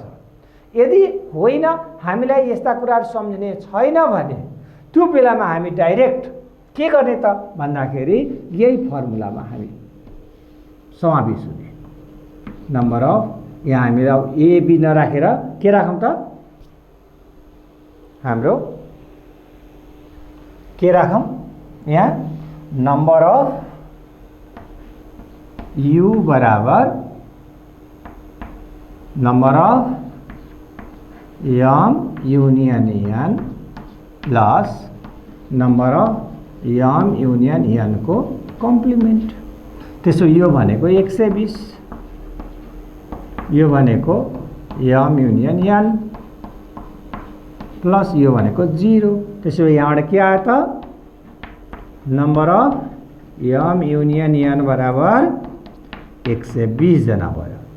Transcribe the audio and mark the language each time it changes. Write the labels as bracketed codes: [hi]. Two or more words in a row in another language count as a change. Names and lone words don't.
[ne] यदि होइन, हामीलाई यस्ता कुराहरू सम्झिने छैन भने त्यो बेलामा हामी डाइरेक्ट के गर्ने त भन्दाखेरि यही फर्मुलामा हामी समावेश हुने। [en] number of, [ne] यहाँ हामीले अब ए बी नराखेर के राखौँ त? हाम्रो के राखौँ? यहाँ [en] number of u [ne] बराबर [en] number of m union n plus number of m union n [ne] को कम्प्लिमेन्ट। त्यसो यो भनेको 120, यो भनेको [en] m union n plus [ne] यो भनेको 0। त्यसो यहाँबाट के आयो त [en] number of m union n [ne] बराबर 120 जना भयो।